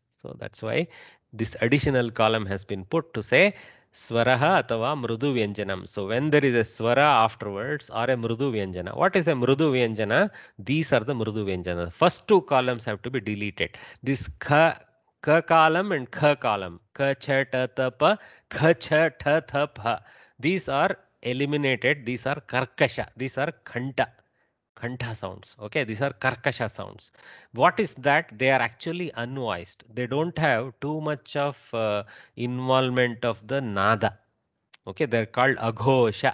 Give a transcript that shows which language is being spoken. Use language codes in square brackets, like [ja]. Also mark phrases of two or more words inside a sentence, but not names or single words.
[en] So that's why this additional column has been put to say [te] Swaraha atava Mrudu Vyanjanam. [en] So when there is a Swara afterwards or a [sa] Mrudu Vyanjana. [en] What is a [sa] Mrudu Vyanjana? [en] These are the [sa] Mrudu Vyanjana. [en] First two columns have to be deleted. This Ka column and Kha column. [sa] Ka cha ta ta pa, Kha cha ta tha pa. [en] These are eliminated. These are Karkasha. These are Khanta sounds. Okay, these are Karkasha sounds. What is that? They are actually unvoiced. They don't have too much of involvement of the nada. Okay, they're called aghosha.